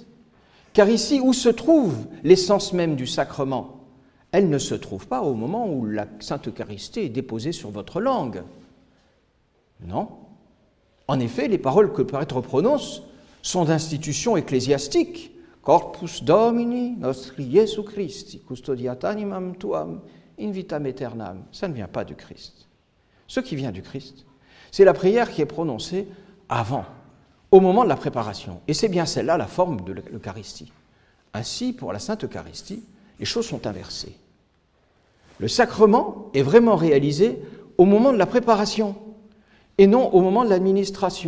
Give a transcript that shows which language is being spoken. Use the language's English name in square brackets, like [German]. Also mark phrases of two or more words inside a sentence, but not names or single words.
[French] Car ici, où se trouve l'essence même du sacrement ? Elle ne se trouve pas au moment où la Sainte Eucharistie est déposée sur votre langue. Non. En effet, les paroles que le prêtre prononce sont d'institution ecclésiastique. [Latin] Corpus Domini nostri Jesu Christi, custodiat animam tuam, in vitam aeternam. [French] Ça ne vient pas du Christ. Ce qui vient du Christ, c'est la prière qui est prononcée avant, au moment de la préparation. Et c'est bien celle-là la forme de l'Eucharistie. Ainsi, pour la Sainte Eucharistie, les choses sont inversées. Le sacrement est vraiment réalisé au moment de la préparation et non au moment de l'administration.